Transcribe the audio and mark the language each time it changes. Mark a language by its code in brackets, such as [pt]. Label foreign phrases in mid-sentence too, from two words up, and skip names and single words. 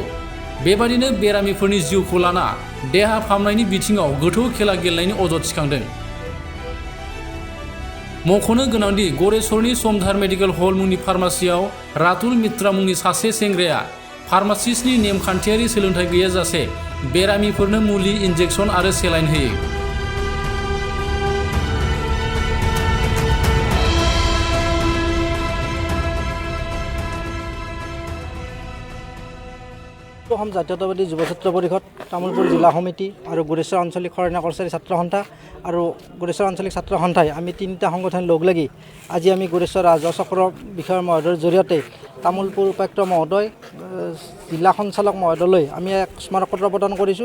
[brx] बेबादिनो बेरामिफोरनि जिउखौ लाना देहा फाहामनायनि बिथिङाव गोथौ खेला गेलेनायनि अजद थिखांदों। मख'नो गोनांदि गरेसरनि समधार मेडिकेल हल मुंनि फार्मासियाव रातुल मित्रा मुंनि सासे सेंग्राया फार्मासिस्टनि नेमखान्थियारि सोलोंथाइ गैयाजासे बेरामिफोरनो मुलि, इन्जेक्सन आरो सेलाइन होयो। [as] অসম জাতীয়তাবাদী যুৱ ছাত্ৰ পৰিষদ, তামুলপুৰ জিলা সমিতি আৰু গোৰেশ্বৰ আঞ্চলিক শৰণীয়া কৰ্মচাৰী ছাত্ৰ সন্থা আৰু গোৰেশ্বৰ আঞ্চলিক ছাত্ৰ সন্থাই আমি 3টা সংগঠন লগ লাগি আজি আমি গোৰেশ্বৰ ৰাজহ চক্ৰ বিষয়া মহোদয়ৰ জৰিয়তে তামুলপুৰ উপায়ুক্ত মহোদয়, জিলা সঞ্চালক মহোদয়লৈ আমি এক স্মাৰকপত্ৰ প্ৰদান কৰিছোঁ।